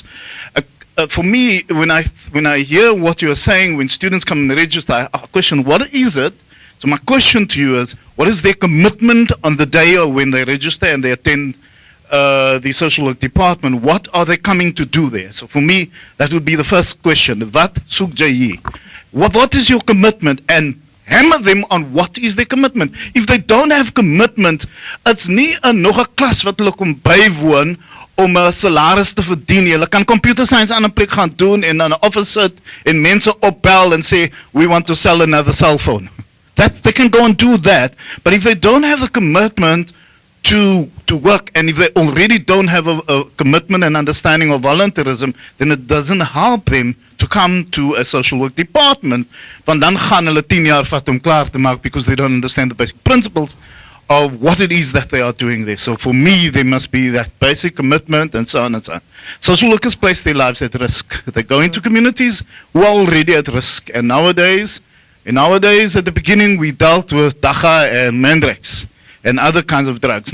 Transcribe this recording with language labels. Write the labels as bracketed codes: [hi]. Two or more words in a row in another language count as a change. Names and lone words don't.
[en] For me, when I hear what you're saying, when students come and register, I question, what is it So my question to you is, what is their commitment on the day or when they register and they attend the social work department? What are they coming to do there? So for me, that would be the first question. [af] Wat soek jy hier? [en] What is your commitment? And hammer them on what is their commitment. If they don't have commitment, it's [af] nie nog 'n klas wat hulle kom bywoon om 'n salaris te verdien. Hulle kan [en] computer science [af] aan 'n plek gaan doen en aan 'n office sit en mense opbel en sê, [en] we want to sell another cell phone. They can go and do that. But if they don't have the commitment to work, and if they already don't have a commitment and understanding of volunteerism, then it doesn't help them to come to a social work department. [af] Want dan gaan hulle 10 jaar vat om klaar te maak [en] because they don't understand the basic principles of what it is that they are doing there. So for me, there must be that basic commitment and so on and so on. Social workers place their lives at risk. They go into communities who are already at risk. And nowadays, at the beginning, we dealt with dacha and mandrakes and other kinds of drugs.